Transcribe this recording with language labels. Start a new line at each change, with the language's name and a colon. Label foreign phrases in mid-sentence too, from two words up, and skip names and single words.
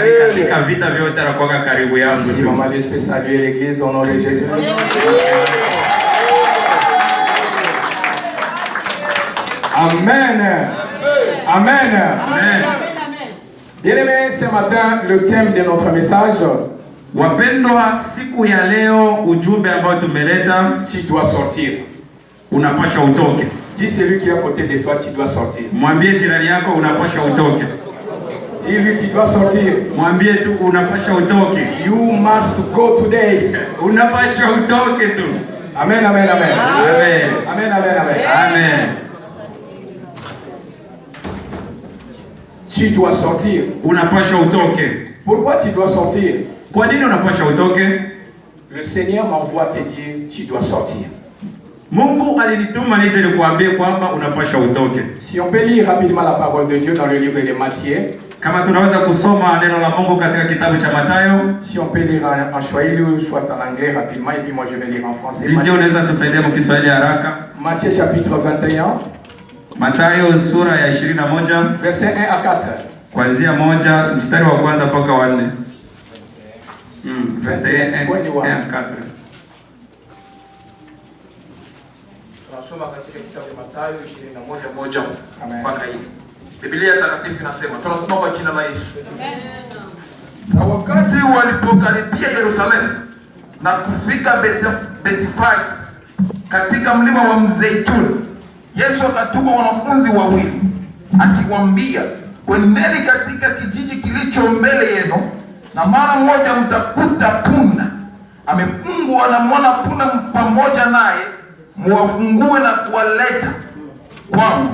French: Si Maman Luce peut saluer l'église au nom de Jésus. Amen. Amen. Amen. Bien-aimés, ce matin, le thème de notre message,
Swahili: Wapendwa, siku ya leo ujumbe ambao tumeleta,
French: tu dois sortir.
Swahili: unapasha utoke.
French: Dis celui qui est à côté de toi, tu dois sortir.
Swahili: Mwambie jirani yako unapasha utoke.
French: Dis-lui, tu dois sortir.
Swahili: Mwambie tu unapasha utoke.
English: You must go today.
Swahili: Unapasha utoke tu. Amen, amen, amen. Amen. Amen, amen, amen. Amen.
French: Tu dois sortir.
Swahili: Unapasha utoke.
French: Pourquoi tu dois sortir?
Swahili: Kwa nini unapasha utoke?
French: Le Seigneur m'envoie te dire, tu dois sortir.
Swahili: Mungu alinituma nije nikuambie kwamba unapasha utoke.
French: Si on peut lire rapidement la parole de Dieu dans le livre de Matthieu.
Swahili: Kama tunaweza kusoma neno la Mungu katika kitabu cha Mathayo.
French: Si on peut lire en Swahili ou soit en anglais rapidement, et puis moi je vais lire en français.
Swahili: Didi unaweza tusaidia mu Kiswahili haraka?
French: Matthieu chapitre 21.
Swahili: Mathayo sura ya 21
French: verset 1 à 4.
Swahili: kuanzia 1 mstari wa kwanza mpaka wa 4.
French: 21 à 4.
Swahili: Tunasoma katika kitabu cha Mathayo 21:1 mpaka hivi. Biblia takatifu inasema, tunasoma kwa jina la Yesu. Na wakati walipokaribia Yerusalemu na kufika Bethfage katika mlima wa Mzeituni, Yesu akatuma wanafunzi wawili akiwaambia, kwendeni katika kijiji kilicho mbele yenu, na mara moja mtakuta punda amefungwa na mwana punda pamoja naye, muwafungue na kuwaleta kwangu.